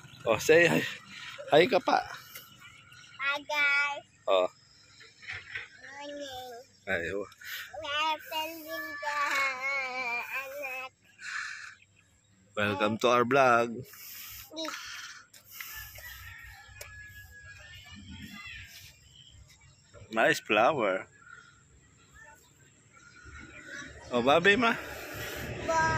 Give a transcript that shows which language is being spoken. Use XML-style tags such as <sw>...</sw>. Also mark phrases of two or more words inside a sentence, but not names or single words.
<en>Oh, say hi.</en> <tl>Hi ka pa.</tl> <en>Hi guys. Oh. Morning. Ayo.</en> <tl>Napalin ka, anak.</tl> <en>Welcome to our vlog. Nice flower. Oh, bye, ma. Bye.</en>